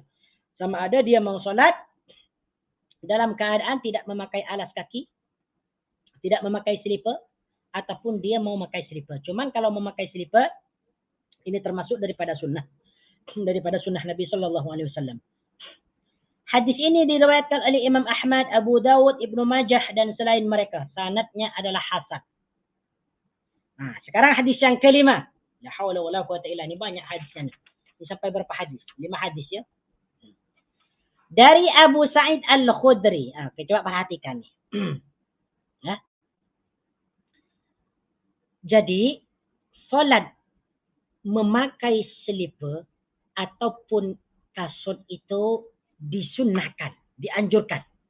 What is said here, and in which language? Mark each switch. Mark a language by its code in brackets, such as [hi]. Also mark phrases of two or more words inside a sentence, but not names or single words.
[ms] Sama ada dia mau solat dalam keadaan tidak memakai alas kaki, tidak memakai selipar, ataupun dia mau memakai selipar. Cuman kalau memakai selipar, ini termasuk daripada sunnah. Daripada sunnah Nabi SAW. Hadis ini diriwayatkan oleh Imam Ahmad, Abu Dawud, Ibnu Majah dan selain mereka. Sanadnya adalah hasan. Sekarang hadis yang kelima. [ar] لا حول ولا قوة إلا بالله. [ms] Ini banyak hadisnya. Ini sampai berapa hadis? 5 hadis ya. Dari Abu Sa'id Al-Khudri. Coba perhatikan nih. Ya. Jadi, solat memakai selipar ataupun kasut itu disunnahkan, dianjurkan.